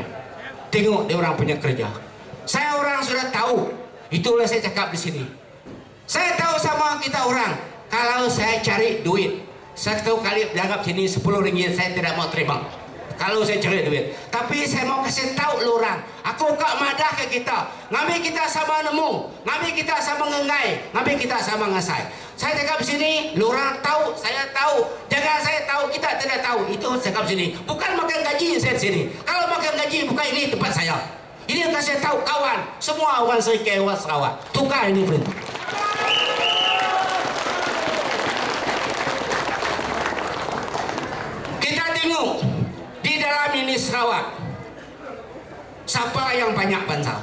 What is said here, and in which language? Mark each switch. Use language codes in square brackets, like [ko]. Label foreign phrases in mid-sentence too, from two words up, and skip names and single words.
[ms] Tengok dia orang punya kerja. Saya orang sudah tahu. Itulah saya cakap di sini. Saya tahu sama kita orang. Kalau saya cari duit, satu kali dianggap sini 10 ringgit saya tidak mau terima. Kalau saya cari duit. Tapi saya mau kasih tahu lu orang. [iba] Aku kak madah ke kita. Ngambil kita sama nemu. Ngambil kita sama ngengai. Ngambil kita sama ngasai. [ms] Saya cakap sini, lu orang tahu, saya tahu. Jangan saya tahu, kita tidak tahu. Itu saya cakap sini. Bukan makan gaji saya sini. Kalau makan gaji, bukan ini tempat saya. Ini kasih tahu kawan. Semua orang serikewas kawan. Tukar ini perintah. Kita tengok di dalam ini Sarawak, siapa yang banyak bangsa?